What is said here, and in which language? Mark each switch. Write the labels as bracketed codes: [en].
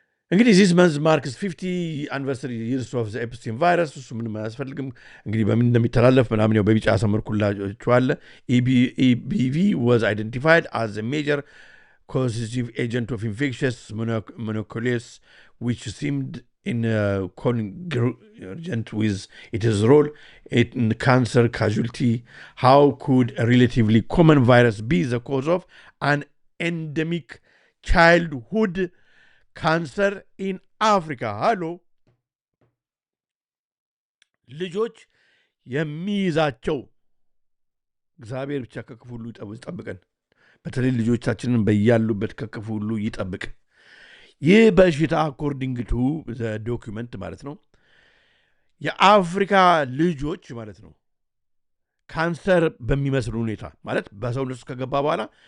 [en] እንግዲህ ዚስ መንዝ ማርክስ 50 አኒቨርሰሪ ይርስ ኦፍ ዘ ኤፕስቲን ቫይረስ። [am] እሱ ምንም አያስፈልግም እንግዲህ በምን እንደሚተላለፍ ምናምን ያው በቢጫ ያሰመርኩላችኋል። [en] ኢቢቪ was identified as a major causative agent of infectious mononucleosis which seemed in congruent with its role in cancer casualty. How could a relatively common virus be the cause of an endemic childhood cancer in Africa? Hello. [am] ልጆች የሚይዛቸው እግዚአብሔር ብቻ ከክፉ ሁሉ ይጠብቀን። በተለይ ልጆቻችንን በያሉበት ከክፉ ሁሉ ይጠብቅ። ይህ በሽታ [en] አኮርዲንግ ቱ ዘ ዶክመንት [am] ማለት ነው የአፍሪካ ልጆች ማለት ነው ካንሰር በሚመስል ሁኔታ ማለት በሰውነት ውስጥ ከገባ በኋላ